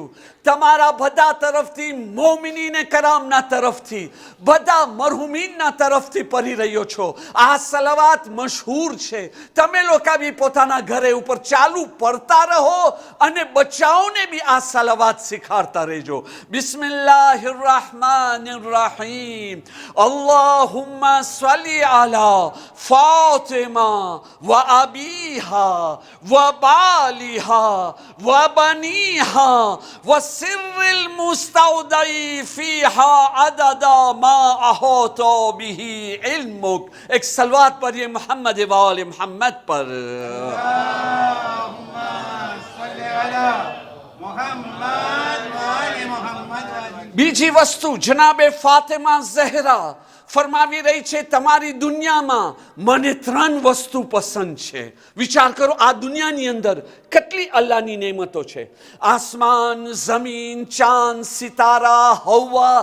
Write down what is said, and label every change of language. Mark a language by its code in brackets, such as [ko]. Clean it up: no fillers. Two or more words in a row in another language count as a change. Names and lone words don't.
[gu] તમારા બધા તરફથી મોમિનીને કરામના તરફથી બધા મરહુમીનના તરફથી પડી રહ્યો છો આ સલાવાત મશહૂર છે તમે લોકો બી પોતાના ઘરે ઉપર ચાલુ પડતા રહો અને બચ્ચાઓને બી આ સલાવાત શીખાડતા રહેજો [ar] بسم الله الرحمن الرحيم اللهم صل على فاطمة وأبيها وبعلها وبنيها وسر المستودع فيها عدد ما أحاط به علمك [ur] ایک صلوات پڑھیے محمد وآل محمد پر [ar] اللهم صل على محمد وآل محمد وأجل. [gu] બીજી વસ્તુ જનાબે ફાતિમા ઝહરા ફરમાવી રહી છે તમારી દુનિયામાં મને 3 વસ્તુ પસંદ છે. વિચાર કરો આ દુનિયાની અંદર કેટલી અલ્લાહની નેમતો છે. આસમાન, જમીન, ચાંદ, સિતારા, હવા.